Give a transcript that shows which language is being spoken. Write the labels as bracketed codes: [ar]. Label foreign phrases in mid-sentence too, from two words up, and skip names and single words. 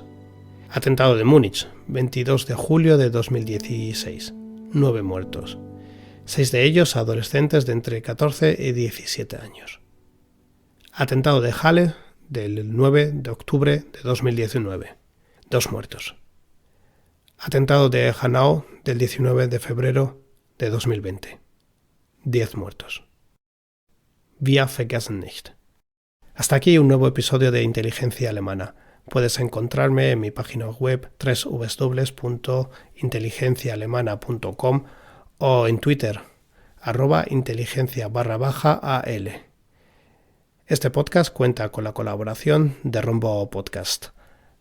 [es] Atentado de Múnich, 22 de julio de 2016, 9 muertos, 6 de ellos adolescentes de entre 14 y 17 años. Atentado de Halle, del 9 de octubre de 2019, 2 muertos. Atentado de Hanau, del 19 de febrero de 2020, 10 muertos. [de] Wir vergessen nicht. [es] Hasta aquí un nuevo episodio de Inteligencia Alemana. Puedes encontrarme en mi página web www.inteligenciaalemana.com o en Twitter @inteligencia_al. Este podcast cuenta con la colaboración de Rombo Podcast.